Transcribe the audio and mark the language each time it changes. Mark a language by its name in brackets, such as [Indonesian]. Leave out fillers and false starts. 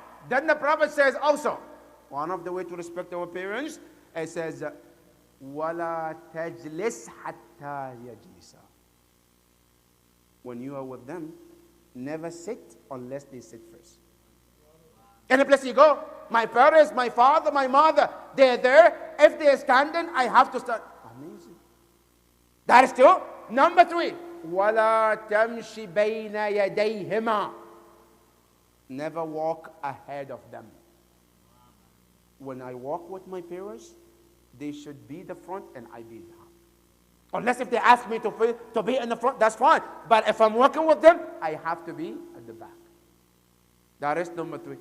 [English] Then the Prophet says also, one of the way to respect our parents, it says, [Arabic] وَلَا تَجْلِسْ حَتَّى يَجْلِسَ. [English] When you are with them, never sit unless they sit first. Any place you go, my parents, my father, my mother, they're there. If they're standing, I have to stand. Amazing. That is two. Number three, [Arabic] وَلَا تَمْشِ بَيْنَ يَدَيْهِمَا. [English] Never walk ahead of them. When I walk with my parents, they should be the front and I be behind. Unless if they ask me to be in the front, that's fine. But if I'm walking with them, I have to be at the back. That is number three.